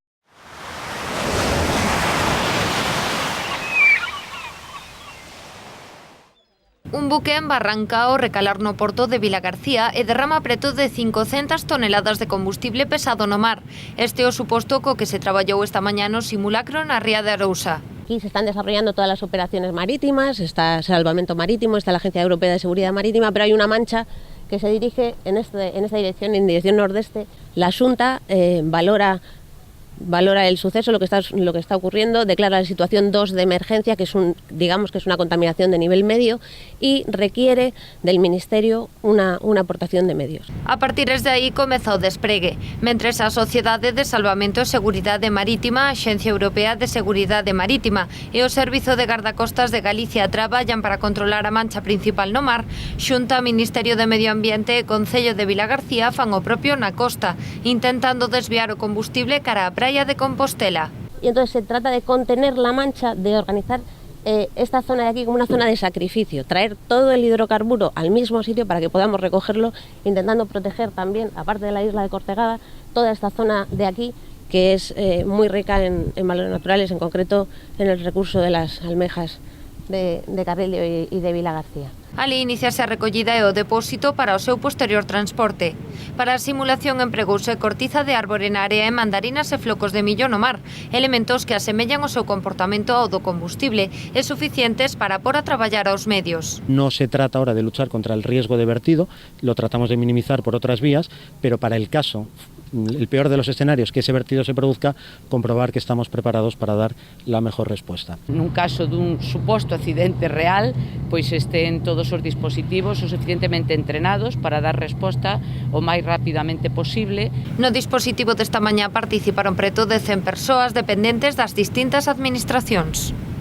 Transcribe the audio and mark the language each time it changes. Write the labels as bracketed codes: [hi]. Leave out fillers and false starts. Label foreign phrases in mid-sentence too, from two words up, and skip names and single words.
[gl] Un buque embarranca ao recalar no porto de Vilagarcía e derrama preto de 500 toneladas de combustible pesado no mar. Este é o suposto co que se traballou esta mañá no simulacro na ría de Arousa. [es] Aquí se están desarrollando todas las operaciones marítimas, está Salvamento Marítimo, está la Agencia Europea de Seguridad Marítima, pero hay una mancha que se dirige en esta dirección, en dirección nordeste. La Xunta valora el suceso, lo que está ocurriendo, declara la situación 2 de emergencia, que es digamos que es una contaminación de nivel medio, y requiere del Ministerio una aportación de medios. [gl] A partir de aí comeza o despregue. Mentres a Sociedade de Salvamento e Seguridade Marítima, a Axencia Europea de Seguridade Marítima e o Servizo de Gardacostas de Galicia traballan para controlar a mancha principal no mar, Xunta, Ministerio de Medio Ambiente e Concello de Vilagarcía fan o propio na costa, intentando desviar o combustible cara á praia de Compostela. [es] Y entonces se trata de contener la mancha, de organizar esta zona de aquí como una zona de sacrificio, traer todo el hidrocarburo al mismo sitio para que podamos recogerlo, intentando proteger también, aparte de la isla de Cortegada, toda esta zona de aquí que es muy rica en valores naturales, en concreto en el recurso de las almejas de Carrillo y de Vilagarcía. [gl] Ali iniciase a recollida e o depósito para o seu posterior transporte. Para a simulación empregouse cortiza de árbore na área e mandarinas e flocos de millo no mar, elementos que asemellan o seu comportamento ao do combustible e suficientes para pôr a traballar aos medios. [es] No se trata ahora de luchar contra el riesgo de vertido, lo tratamos de minimizar por otras vías, pero para el caso, el peor de los escenarios, que ese vertido se produzca, comprobar que estamos preparados para dar la mejor respuesta. [gl] Nun caso dun suposto accidente real, pois estén todos os dispositivos o suficientemente entrenados para dar resposta o máis rapidamente posible. No dispositivo desta mañá participaron preto de 100 persoas dependentes das distintas administracións.